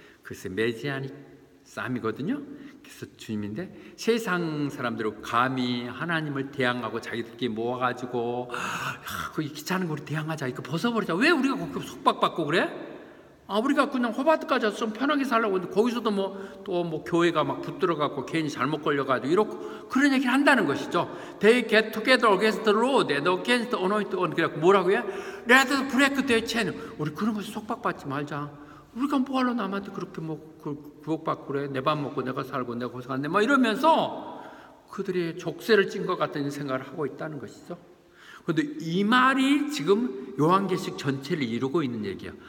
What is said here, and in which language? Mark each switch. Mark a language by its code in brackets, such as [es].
[ko] 글쎄 메시아닉 쌈이거든요. 그래서 주님인데 세상 사람들은 감히 하나님을 대항하고 자기들끼리 모아가지고 그 귀찮은 거 우리 대항하자, 이거 벗어버리자. 왜 우리가 그렇게 속박받고 그래? 우리가 그냥 호바트까지 와서 좀 편하게 살려고 했는데 거기서도 또 교회가 막 붙들어갖고 괜히 잘못 걸려가지고 이렇고 그런 얘기를 한다는 것이죠. [en] They get together against the Lord and against the anointed one. [ko] 그래갖고 뭐라고 해요? [en] Let us break their chain. [ko] 우리 그런 것에 속박받지 말자. 우리가 뭐하러 남한테 그렇게 구속받고 그래? 내 밥 먹고 내가 살고 내가 고생하네 이러면서 그들이 족쇄를 찐 것 같은 생각을 하고 있다는 것이죠. 그런데 이 말이 지금 요한계시록 전체를 이루고 있는 얘기야.